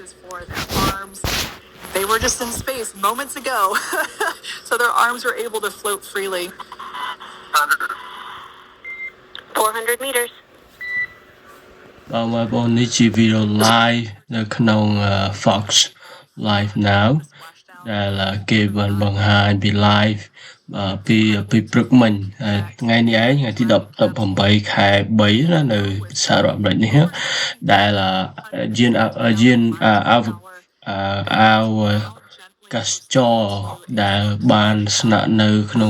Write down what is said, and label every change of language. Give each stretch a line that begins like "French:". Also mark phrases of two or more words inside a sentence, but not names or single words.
English: They were just in space moments ago, so their arms were able to float freely. 400 meters.
Khmer: បងប្អូននេះជាវីដេអូ live នៅក្នុង Fox Live Now ដែលគេបានបង្ហាញពី live ពីព្រឹកមិញថ្ងៃនេះឯងថ្ងៃទី18ខែ3ណានៅសហរដ្ឋអាមេរិកនេះដែលយានអាវកាសចរដែលបានស្នាក់នៅក្នុង